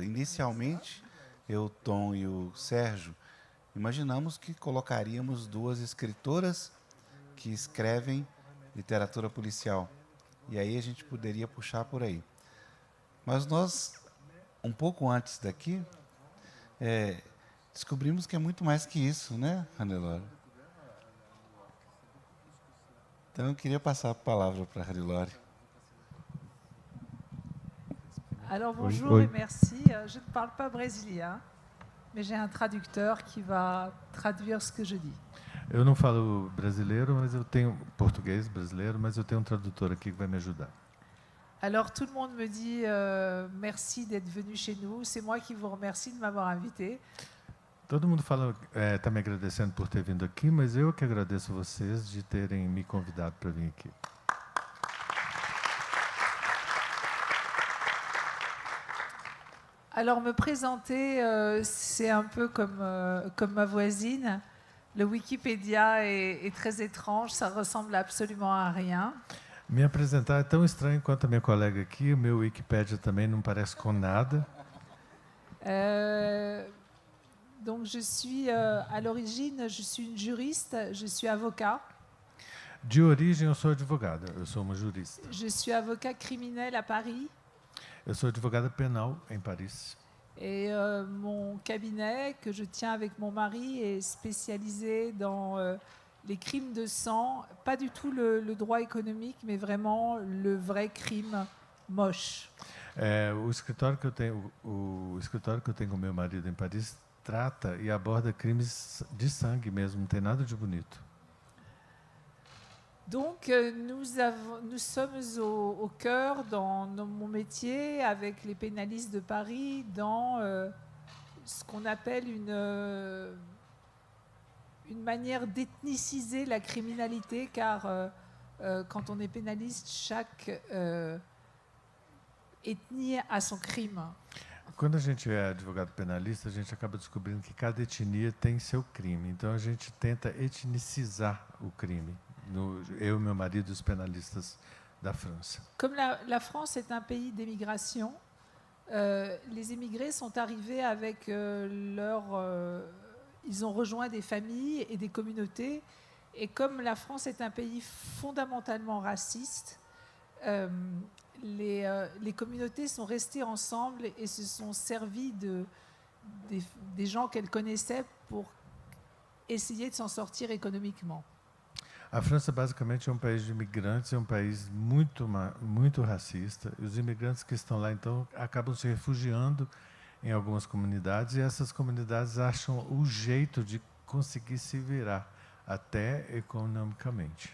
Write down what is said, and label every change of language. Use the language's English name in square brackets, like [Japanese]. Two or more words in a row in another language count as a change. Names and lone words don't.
[Portuguese] Inicialmente, eu, Tom e o Sérgio imaginamos que colocaríamos 2 escritoras que escrevem literatura policial. E aí a gente poderia puxar por aí. Mas nós, um pouco antes daqui, descobrimos que é muito mais que isso, né, Hannelore? Então, eu queria passar a palavra para a Hannelore. [French] Alors bonjour et merci. Je ne parle pas brésilien, mais j'ai un traducteur qui va traduire ce que je dis. [Portuguese] Eu não falo brasileiro, mas eu tenho português brasileiro, mas eu tenho um tradutor aqui que vai me ajudar. [French] Alors tout le monde me dit merci d'être venu chez nous. C'est moi qui vous remercie de m'avoir invité. [Portuguese] Todo mundo fala, tá me agradecendo por ter vindo aqui, mas eu que agradeço vocês de terem me convidado para vir aqui. [French] Alors me présenter, c'est un peu comme ma voisine. Le Wikipédia est très étrange, ça ressemble absolument à rien. [Portuguese] Me apresentar é tão estranho quanto a minha colega aqui, o meu Wikipédia também não parece com nada. [French] Donc je suis, à l'origine, je suis une juriste, je suis avocat. [Portuguese] De origem eu sou advogada, eu sou uma jurista. [French] Je suis avocat criminel à Paris. [Portuguese] Eu sou advogada penal em Paris. [French] Et mon cabinet, que je tiens avec mon mari, est spécialisé dans les crimes de sang, pas du tout le droit économique, mais vraiment le vrai crime moche. [Portuguese] O escritório que eu tenho com meu marido em Paris trata e aborda crimes de sangue mesmo, não tem nada de bonito. [French] Donc nous sommes au cœur dans mon métier avec les pénalistes de Paris dans ce qu'on appelle une manière d'ethniciser la criminalité, car quand on est pénaliste, chaque ethnie a son crime. [Portuguese] Quando a gente é advogado penalista, a gente acaba descobrindo que cada etnia tem seu crime. Então a gente tenta etnicizar o crime. Eu e meu marido, os penalistas da França. [French] Comme la France est un pays d'émigration, les émigrés sont arrivés avec ils ont rejoint des familles et des communautés. Et comme la France est un pays fondamentalement raciste, les communautés sont restées ensemble et se sont servies des gens qu'elles connaissaient pour essayer de s'en sortir économiquement. [Portuguese] A França basicamente é um país de imigrantes, é um país muito racista. E os imigrantes que estão lá então acabam se refugiando em algumas comunidades e essas comunidades acham o jeito de conseguir se virar até economicamente.